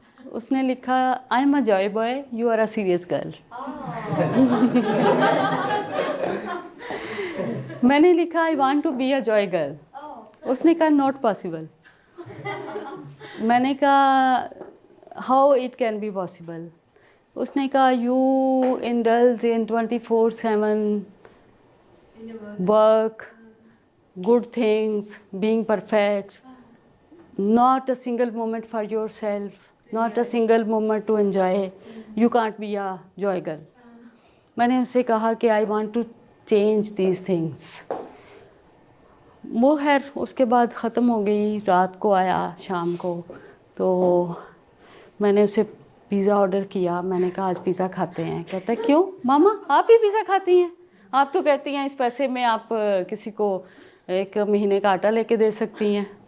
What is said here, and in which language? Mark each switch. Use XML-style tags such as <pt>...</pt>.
<ur>اس نے لکھا</ur> <en>I am a joy boy, you are a serious girl.</en> <ur>میں نے لکھا</ur> <en>I want to be a joy girl.</en> <ur>اس نے کہا</ur> <en>Not possible.</en> <ur>میں نے کہا</ur> <en>How it can be possible.</en> <ur>اس نے کہا</ur> <en>You indulge in 24/7 work, good things, being perfect, not a single moment for yourself, not a single moment to enjoy. You can't be a joy girl.</en> <ur>میں نے اس سے کہا کہ</ur> <en>I want to change these things.</en> <ur>وہ خیر اس کے بعد ختم ہو گئی. رات کو آیا شام کو تو میں نے اسے پیزا آرڈر کیا. میں نے کہا آج پیزا کھاتے ہیں. کہتا ہے کیوں ماما آپ بھی پیزا کھاتی ہیں؟ آپ تو کہتی ہیں اس پیسے میں آپ کسی کو 1 مہینے کا آٹا لے کے دے سکتی ہیں.</ur>